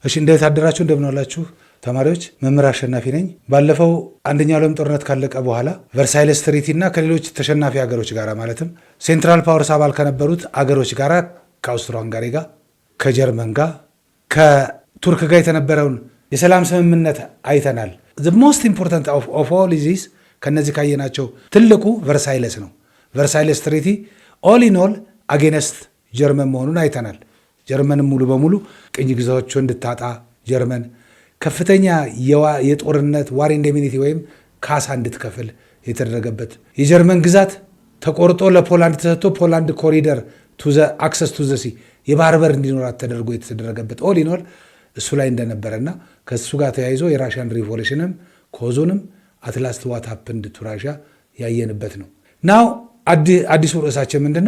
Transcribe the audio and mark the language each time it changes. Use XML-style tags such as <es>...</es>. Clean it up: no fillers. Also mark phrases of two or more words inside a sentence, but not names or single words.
<am>እሺ እንዴት አደራችሁ እንደምን ዋላችሁ ተማሪዎች መምህር አሸናፊ ነኝ። ባለፈው አንደኛው ዓለም ጦርነት ካለቀ በኋላ ቨርሳይለስ ትሪቲ እና ከሌሎች ተሸናፊ ሀገሮች ጋር ማለትም ሴንትራል ፓወርስ አባል ከነበሩት አገሮች ጋር ከአውስትሮ ሃንጋሪ ጋር ከጀርመን ጋር ከቱርክ ጋር የተነበረውን የሰላም ስምምነት አይተናል።</am> <en>the most important of all is</en> <am>ከነዚህ ካየናቸው ትልቁ ቨርሳይለስ ነው። ቨርሳይለስ ትሪቲ</am> <en>all in all</en> <am>against ጀርመን መሆኑን አይተናል። ጀርመንም ሙሉ በሙሉ ቅኝ ግዛቶቿን እንድታጣ ጀርመን ከፍተኛ የጦርነት</am> <en>war indemnity</en> <am>ወይም ካሳ እንድትከፍል የተደረገበት የጀርመን ግዛት ተቆርጦ ለፖላንድ ተሰጥቶ ፖላንድ</am> <en>corridor to the access to the sea</en> <am>የባህር በር እንዲኖራት ተደርጎ የተደረገበት</am> <en>all in all</en> <am>እሱ ላይ እንደነበረና ከሱ ጋር ተያይዞ የራሽያን ሪቮሉሽንም ኮዙንም</am> <en>at last what happened to Russia</en> <am>ያየንበት ነው። ናው አዲሱ ርዕሳችን ምንድነው?</am>